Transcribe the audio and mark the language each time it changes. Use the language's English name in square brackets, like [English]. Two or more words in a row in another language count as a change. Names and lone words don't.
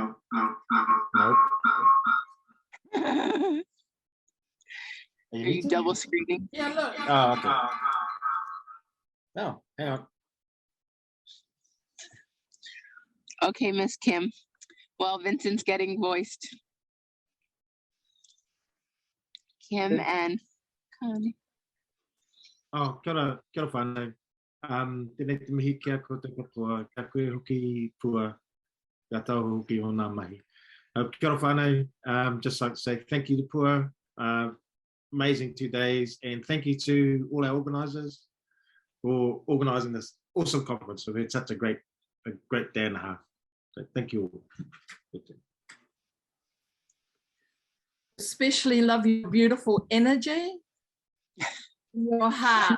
[English] Are you double screening? Yeah, look. Oh, okay. No, hang on. Okay, Miss Kim. Well, Vincent's getting voiced. Kim and Connie. [Māori] Oh, kia ora whānau. Tēnei te mihi kia ko te katoa, kia koe hoki pua, kia tau hoki o nā mahi. Kia ora whānau, [English] just like to say thank you to Pua, amazing 2 days, and thank you to all our organisers for organising this awesome conference. We've had such a great day and a half. So thank you all. Especially love your beautiful energy, your heart.